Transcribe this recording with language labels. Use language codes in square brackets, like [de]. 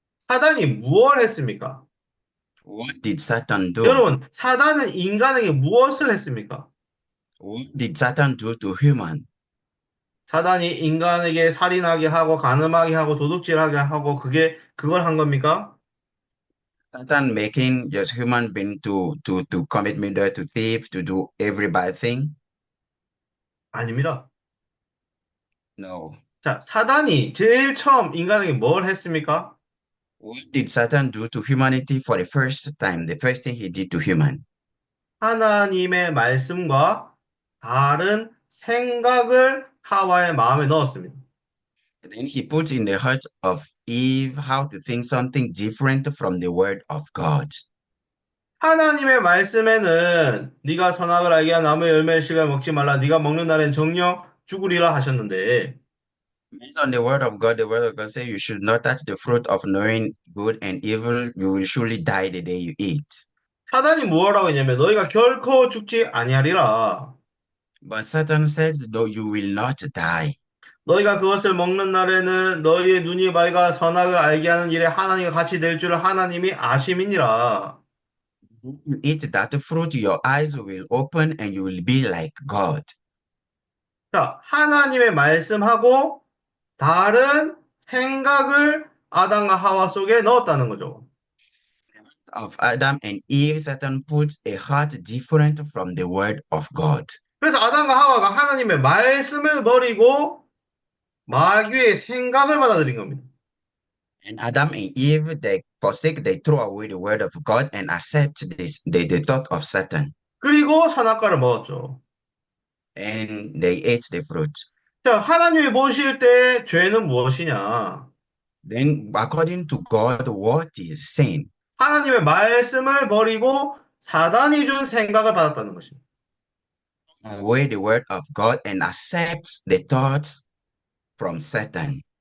[ko] 사단이 무엇을 했습니까? [en] What did Satan do? [ko] 여러분, 사단은 인간에게 무엇을 했습니까? [en] What did Satan do to human? [ko] 사단이 인간에게 살인하게 하고 간음하게 하고 도둑질하게 하고 그걸 한 겁니까? [en] Satan making just human being to commit murder, to thief, to do every bad thing? [ko] 아닙니다. [en] No. [ko] 자, 사단이 제일 처음 인간에게 뭘 했습니까? [en] What did Satan do to humanity for the first time? The first thing he did to human. [ko] 하나님의 말씀과 다른 생각을 하와의 마음에 넣었습니다. [en] Then he put in the heart of Eve how to think something different from the word of God. [ko] 하나님의 말씀에는 네가 선악을 알게 한 나무의 열매의 씨를 먹지 말라. 네가 먹는 날엔 정녕 죽으리라 하셨는데 [en] Based on the word of God says you should not touch the fruit of knowing good and evil. You will surely die the day you eat. [ko] 사단이 무엇라고 했냐면 너희가 결코 죽지 아니하리라. [en] But Satan said, no, you will not die. [ko] 너희가 그것을 먹는 날에는 너희의 눈이 밝아 선악을 알게 하는 일에 하나님과 같이 될 줄을 하나님이 아심이니라. [en] You eat that fruit, your eyes will open and you will be like God. [ko] 자, 하나님의 말씀하고 다른 생각을 아담과 하와 속에 넣었다는 거죠. [en] Of Adam and Eve, Satan put a heart different from the word of God. [ko] 그래서 아담과 하와가 하나님의 말씀을 버리고 마귀의 생각을 받아들인 겁니다. [en] And Adam and Eve, they forsake, they throw away the word of God and accept this, the thought of Satan. [ko] 그리고 선악과를 먹었죠. [en] And they ate the fruit. [ko] 자, 하나님이 보실 때 죄는 무엇이냐? [en] Then, according to God, what is sin? [ko] 하나님의 말씀을 버리고 사단이 준 생각을 받았다는 것입니다. [en] Away the word of God and accept the thoughts from Satan.